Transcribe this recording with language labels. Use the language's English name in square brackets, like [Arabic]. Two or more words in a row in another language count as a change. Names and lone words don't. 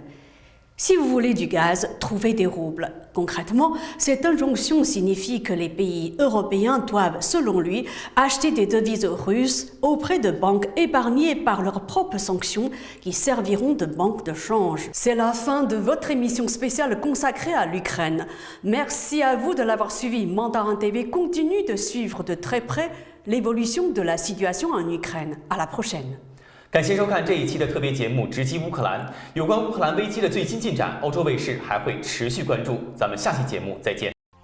[French] Si vous voulez du gaz, trouvez des roubles. Concrètement, cette injonction signifie que les pays européens doivent, selon lui, acheter des devises russes auprès de banques épargnées par leurs propres sanctions qui serviront de banque de change. C'est la fin de votre émission spéciale consacrée à l'Ukraine. Merci à vous de l'avoir suivi. Mandarin TV continue de suivre de très près l'évolution de la situation en Ukraine. À la prochaine. [Chinese] 感谢收看这一期的特别节目《直击乌克兰》。有关乌克兰危机的最新进展，欧洲卫视还会持续关注。咱们下期节目再见。